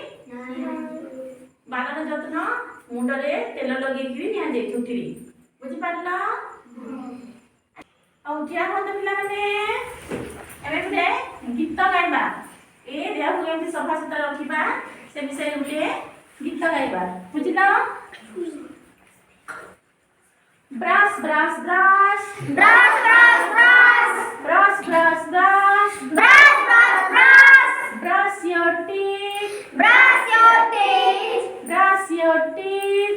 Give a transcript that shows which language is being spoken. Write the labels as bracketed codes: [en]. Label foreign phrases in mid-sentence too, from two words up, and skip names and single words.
[or] ବାଳର ଯତ୍ନ ମୁଣ୍ଡରେ ତେଲ ଲଗେଇକି ନିଆଯାଏ ଚୁଟିରେ। ବୁଝିପାରିଲ? ଆଉ ଠିଆ ହୁଅନ୍ତୁ ପିଲାମାନେ। ଏବେ ଗୋଟେ ଗୀତ ଗାଇବା। ଏ ଦେହକୁ କେମିତି ସଫା ସୁତରା ରଖିବା ସେ ବିଷୟରେ ଗୋଟେ ଗୀତ ଗାଇବା। ବୁଝିଲ? [en] Brush, brush, brush. Brush, brush, brush. Brush, brush, brush. Brush, brush, brush. Brush your teeth. Brush your teeth. Brush your teeth.